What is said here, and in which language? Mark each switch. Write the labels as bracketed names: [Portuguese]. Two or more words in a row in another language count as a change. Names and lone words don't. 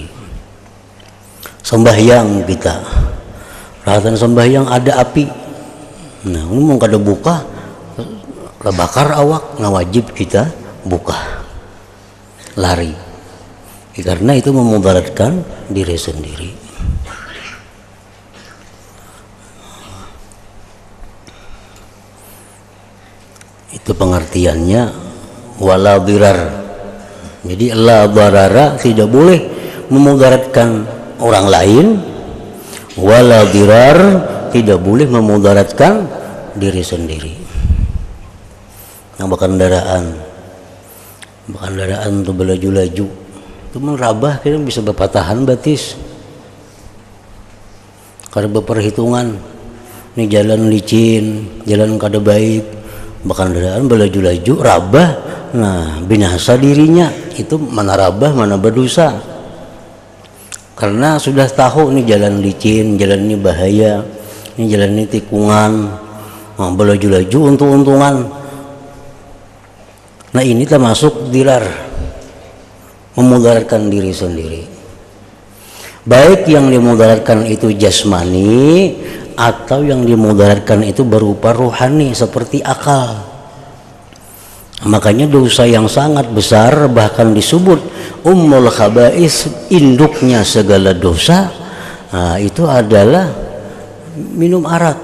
[Banjar] Sembahyang kita, perhatian sembahyang ada api, nah ini mau kada buka, bakar awak, nah wajib kita buka, lari, karena itu memudaratkan diri sendiri. [Indonesian] Itu pengertiannya [Arabic] ولا ضرار. Jadi لا ضرر, [Indonesian] tidak boleh memudaratkan orang lain, [Arabic] ولا ضرار, [Indonesian] tidak boleh memudaratkan diri sendiri. [Banjar] Yang berkendaraan tuh belaju-laju, itu merabah, kita bisa berpatahan batis karena berperhitungan, ini jalan licin, jalan kada baik, berkendaraan belaju-laju, rabah, nah binasa dirinya. Itu mana rabah, mana berdosa, karena sudah tahu ini jalan licin, jalan ini bahaya, ini jalan ini tikungan, nah, belaju-laju untung-untungan. [Indonesian] Nah ini termasuk dirar, memudaratkan diri sendiri. Baik yang dimudaratkan itu jasmani, atau yang dimudaratkan itu berupa rohani seperti akal. Makanya dosa yang sangat besar, bahkan disebut [Arabic] أم الخبائث, [Indonesian] induknya segala dosa, nah, itu adalah minum arak.